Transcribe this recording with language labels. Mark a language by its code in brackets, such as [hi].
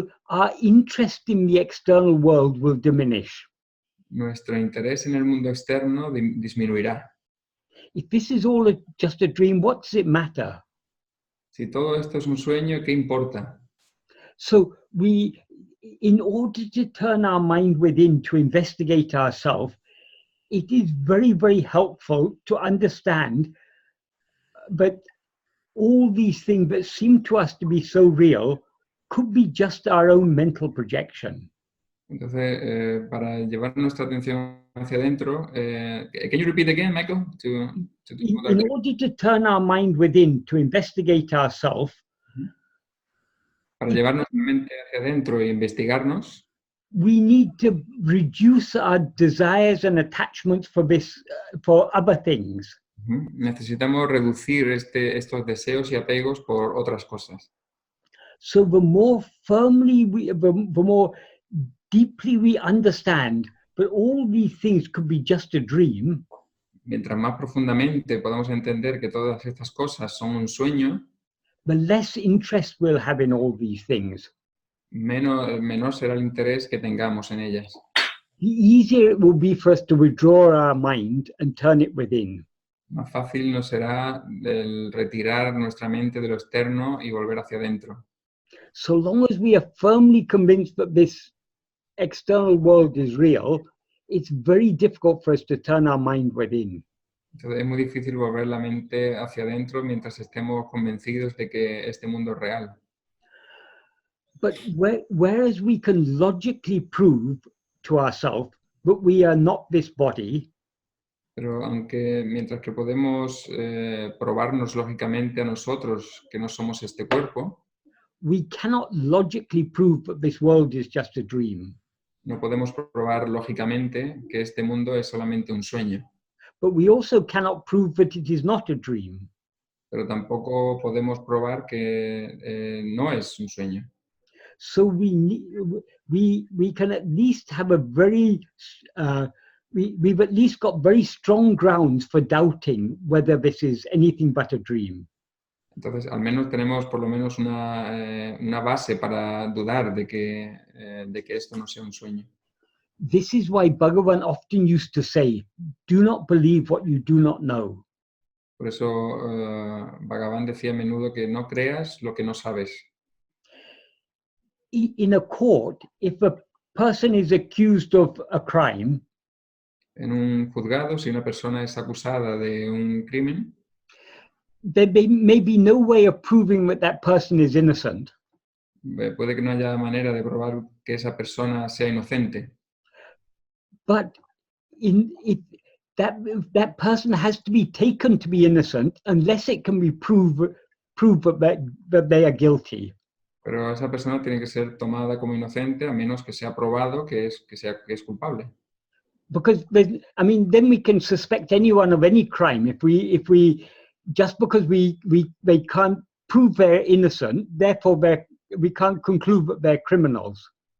[en] our interest in the external world will diminish. [es] nuestro interés en el mundo externo disminuirá. [en] If this is all just a dream, what does it matter? [es] Si todo esto es un sueño, ¿qué importa? [en] So in order to turn our mind within to investigate ourselves, it is very, very helpful to understand that all these things that seem to us to be so real could be just our own mental projection. [es] Entonces, para llevar nuestra atención hacia adentro, [en] can you repeat again, Michael? In order to turn our mind within to investigate ourselves, [es] para llevar nuestra mente hacia adentro e investigarnos, [en] we need to reduce our desires and attachments for other things. [es] necesitamos reducir estos deseos y apegos por otras cosas. [en] So the more the more deeply we understand that all these things could be just a dream, [es] Mientras más profundamente podamos entender que todas estas cosas son un sueño, [en] the less interest we'll have in all these things. [es] menor será el interés que tengamos en ellas. [en] The easier it will be for us to withdraw our mind and turn it within. [es] Más fácil nos será el retirar nuestra mente de lo externo y volver hacia adentro. [en] So long as we are firmly convinced that this external world is real, it's very difficult for us to turn our mind within. [es] Entonces es muy difícil volver la mente hacia adentro mientras estemos convencidos de que este mundo es real. [en] But whereas we can logically prove to ourselves that we are not this body, [es] Pero aunque mientras que podemos probarnos lógicamente a nosotros que no somos este cuerpo, [en] we cannot logically prove that this world is just a dream. [es] no podemos probar lógicamente que este mundo es solamente un sueño. [en] But we also cannot prove that it is not a dream. [es] Pero tampoco podemos probar que no es un sueño. [en] So we can at least have a very we've at least got very strong grounds for doubting whether this is anything but a dream. [es] Entonces, al menos tenemos por lo menos una base para dudar de que esto no sea un sueño. [en] This is why Bhagavan often used to say, "Do not believe what you do not know." [es] Por eso Bhagavan decía a menudo que no creas lo que no sabes. [en] In a court, if a person is accused of a crime, [es] En un juzgado, si una persona es acusada de un crimen, [en] there may be no way of proving that that person is innocent. [es] puede que no haya manera de probar que esa persona sea inocente. [en] But that person has to be taken to be innocent unless it can be proved that they are guilty. [es] Pero esa persona tiene que ser tomada como inocente a menos que sea probado que es culpable. [en] Because then we can suspect anyone of any crime if we just because they can't prove they're innocent, therefore we can't conclude that they're criminals.